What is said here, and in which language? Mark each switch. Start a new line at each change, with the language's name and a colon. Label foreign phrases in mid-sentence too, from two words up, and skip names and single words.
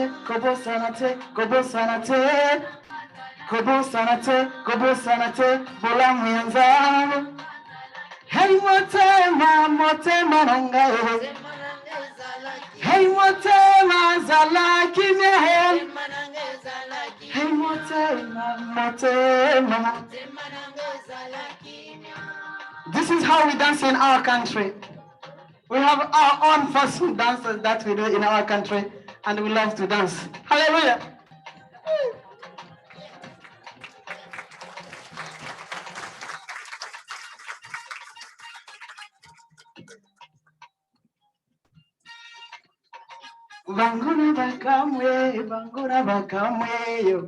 Lingala: te bolamu ya Nzambe, hey, motema nanga, hey, motema zala kimya, hey, motema.
English: This is how we dance in our country. We have our own personal dances that we do in our country, and we love to dance.
Lingala: Hallelujah. Banguna bakamwe yo.